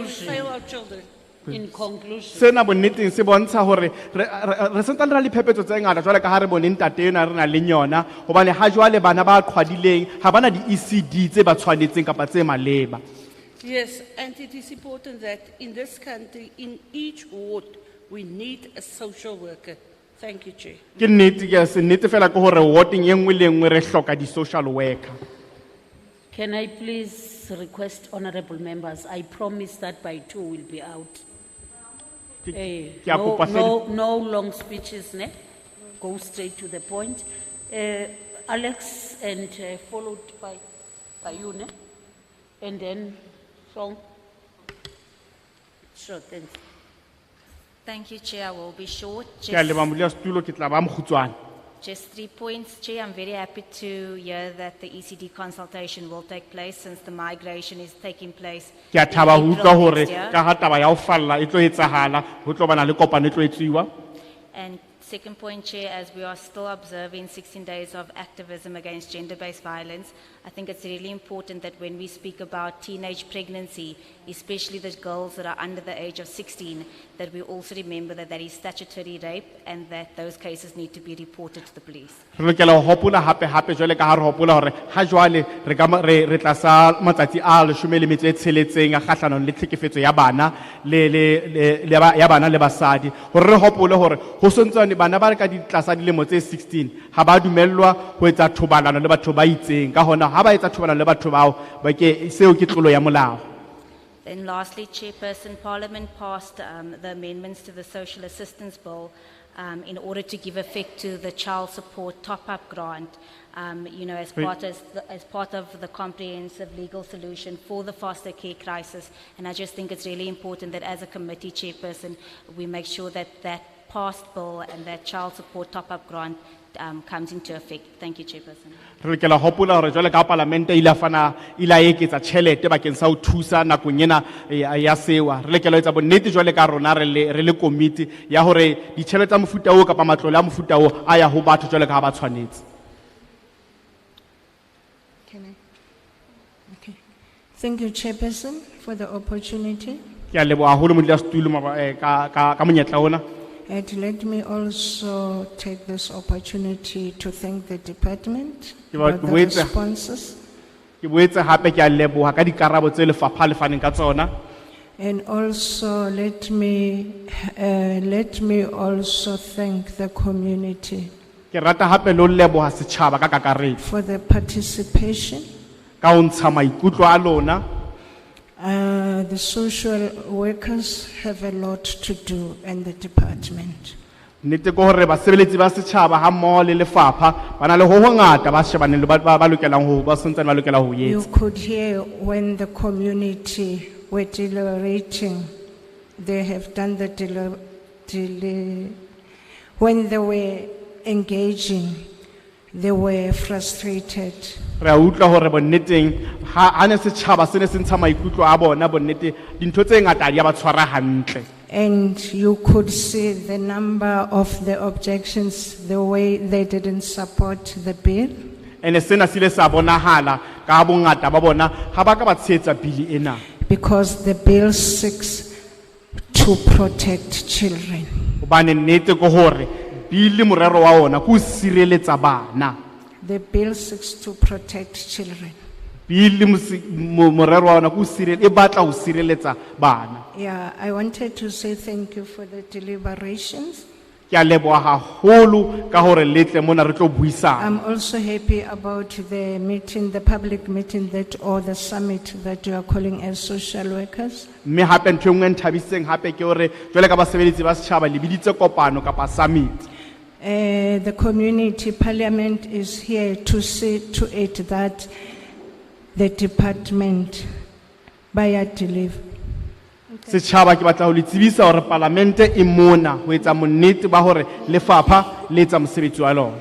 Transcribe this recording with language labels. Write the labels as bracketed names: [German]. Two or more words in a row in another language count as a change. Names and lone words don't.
[English] conclusion. fail our children. In conclusion. [Southern Sotho] Sena bonneteng se bontsha hore re sentse re le phephetso tse ngata jwale ka ha re bone ntate ena re na le yona hobane ha jwale bana ba qhwadileng ha bana di ECD tse ba tshwanetseng kapa tse maleba. [English] Yes, and it is important that in this country, in each ward, we need a social worker. Thank you, Chair. [Southern Sotho] Ke nnete ke se nnete fela ke hore warding e nngwe le nngwe re hloka di [English] social worker. Can I please request honorable members, I promise that by 2 we'll be out. [Southern Sotho] Ke a kopa [English] No long speeches, ne? Go straight to the point. Alex and followed by you, ne? And then Song. Sure, thanks. Thank you, Chair. I will be short. [Southern Sotho] Ke a leba molia setulo ke tla ba mokhutswane. [English] Just 3 points, Chair. I'm very happy to hear that the ECD consultation will take place since the migration is taking place. [Southern Sotho] Ke a [English] in [Southern Sotho] thaba ho utlwa [English] April [Southern Sotho] hore [English] next year. [Southern Sotho] ka ha taba ya ho falla e tlo etsahala ho tlo bana le kopano e tlo etsuwa. [English] And second point, Chair, as we are still observing 16 days of activism against gender-based violence, I think it's really important that when we speak about teenage pregnancy, especially the girls that are under the age of 16, that we also remember that that is statutory rape and that those cases need to be reported to the police. [Southern Sotho] Re lokela ho hopola hape jwale ka ha re hopola hore ha jwale re tlasa matsatsi a 16 a kgahlanong le tlhekefetso ya bana ya bana le basadi hore re hopole hore ho sontsane bana ba re ka di tlasa dilemo tse 16 ha ba dumellwa ho etsa thobalano le batho ba itseng ka hona ha ba etsa thobalano le batho bao ba ke seo ke tlolo ya molao. [English] Then lastly, Chairperson, Parliament passed the amendments to the Social Assistance Bill in order to give effect to the child support top-up grant, as part of the comprehensive legal solution for the foster care crisis. And I just think it's really important that as a committee chairperson, we make sure that that passed bill and that child support top-up grant comes into effect. Thank you, Chairperson. [Southern Sotho] Re lokela ho hopola hore jwale ka parlamente ila eketsa tjhelete bakeng sa ho thusa nakong ena ya sewa. Re lokela ho etsa bonnete jwale ka rona re le komiti ya hore ditjhelete tsa mofuta o kapa matlole a mofuta o a ya ho batho jwale ka ha ba tshwanetse. [English] Thank you, Chairperson, for the opportunity. [Southern Sotho] Ke a leboha haholo modulasetulo ka monyetla ona. [English] And let me also take this opportunity to thank the department for the responses. [Southern Sotho] Ke boetse hape ke a leboha ka dikarabo tse lefapha le faneng ka tsona. [English] And also let me also thank the community [Southern Sotho] Ke rata hape le ho leboha setjhaba ka kakaretso [English] for the participation. [Southern Sotho] ka ho ntsha maikutlo a lona. [English] The social workers have a lot to do in the department. [Southern Sotho] nnete ke hore basebeletsi ba setjhaba ha mmoho le lefapha ba na le ho hongata ba shebaneng le ba lokelang ho ba santsane ba lokela ho [English] You [Southern Sotho] etsa. [English] could hear when the community were deliberating, they have done the when they were engaging, they were frustrated. [Southern Sotho] Re a utlwa hore bonneteng ha ne setjhaba se ne se ntsha maikutlo a bona bonnete dintho tse ngata di a ba tshwara hantle. [English] And you could see the number of the objections, the way they didn't support the bill. [Southern Sotho] Ene sena se ile sa bonahala ka bongata ba bona ha ba ka ba tshehetsa bili ena. [English] Because the bill seeks to protect children. [Southern Sotho] Hobane nnete ke hore bili morero wa ona ke ho sireletsa bana. [English] The bill seeks to protect children. [Southern Sotho] Bili morero wa ona ke ho sireletsa e batla ho sireletsa bana. [English] Yeah, I wanted to say thank you for the deliberations. [Southern Sotho] Ke a leboha haholo ka hore le tle mona re tlo buisana. [English] I'm also happy about the meeting, the public meeting or the summit that you are calling as social workers. [Southern Sotho] Mme hape ntho e nngwe e nthabisitseng hape ke hore jwale ka basebeletsi ba setjhaba le biditse kopano kapa summit. [English] The community parliament is here to see to it that the department by deliver. [Southern Sotho] Setjhaba ke batla ho le tsebisa hore parlamente e mona ho etsa monnete ba hore lefapha le etsa mosebetsi wa lona.